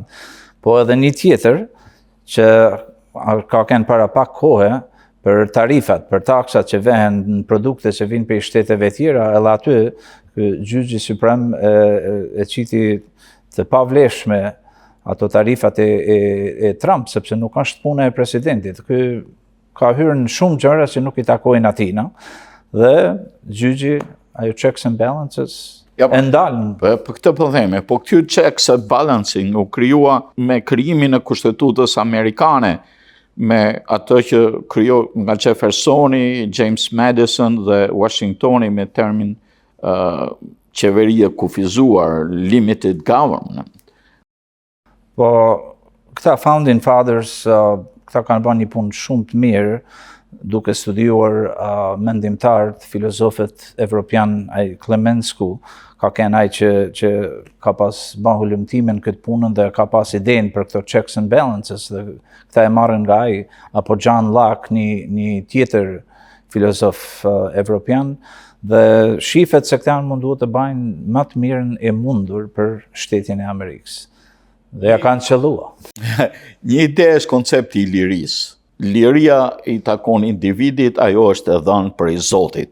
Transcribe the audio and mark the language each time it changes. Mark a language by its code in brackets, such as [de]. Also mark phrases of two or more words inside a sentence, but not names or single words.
[sq] Po edhe një tjetër që ka qenë para pak kohe për tarifat, për taksat që vehen në produkte që vinë për shteteve tjera, edhe aty gjyqi suprem e qiti të pavlefshme ato tarifat e Trump, sepse nuk është puna e presidentit. Ky ka hyrë në shumë gjëra që nuk i takojnë atina, dhe gjyqi, ajo [en] checks and balances, [sq] e ndalën. Për këtë po themi, po kjo [en] checks and balancing [sq] u krijua me krijimin e kushtetutës amerikane, me atë që krijoi nga Jeffersoni, James Madison dhe Washingtoni me termin qeveri e kufizuar, [en] limited government. [sq] Po, këta [en] founding fathers, [sq] këta kanë bërë një punë shumë të mirë, duke studiuar mendimtarët, filozofët evropian, ai Clemensku, ka qenë ai që ka pas bërë hulumtimin këtë punën dhe ka pas idenë për këto [en] checks and balances, [sq] dhe këta e marrën nga ai, apo John Locke, një tjetër filozof evropian, dhe shifet se këta janë munduar të bajnë më të mirën e mundur për shtetin e Amerikës. Dhe ja kanë qëllua. Një ide është koncepti i lirisë. Liria i takon individit, ajo është e dhënë prej Zotit.